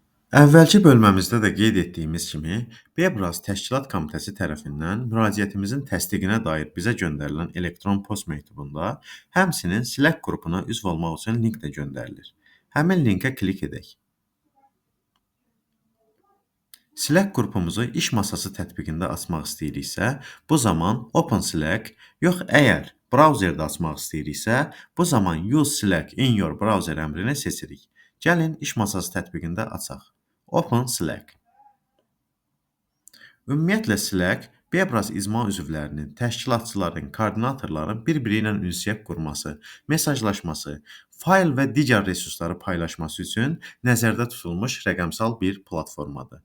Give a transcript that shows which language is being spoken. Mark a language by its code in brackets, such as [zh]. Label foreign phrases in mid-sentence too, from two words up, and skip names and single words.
[az] Əvvəlki bölməmizdə də qeyd etdiyimiz kimi, Bebras Təşkilat Komitəsi tərəfindən müraciətimizin təsdiqinə dair bizə göndərilən elektron post məktubunda, həmçinin Slack qrupuna üzv olmaq üçün link də göndərilir. Həmin linkə klik edək. Slack qrupumuzu iş masası tətbiqində açmaq istəyiriksə, bu zaman [en] Open Slack, [az] yox əgər brauzerdə açmaq istəyiriksə, bu zaman [en] Use Slack in your browser [az] əmrini seçirik. Gəlin iş masası tətbiqində açaq. [en] Open Slack. [az] Ümumiyyətlə Slack, Bebras icma üzvlərinin, təşkilatçıların, koordinatorların bir-biri ilə ünsiyyət qurması, mesajlaşması, fayl və digər resursları paylaşması üçün nəzərdə tutulmuş rəqəmsal bir platformadır.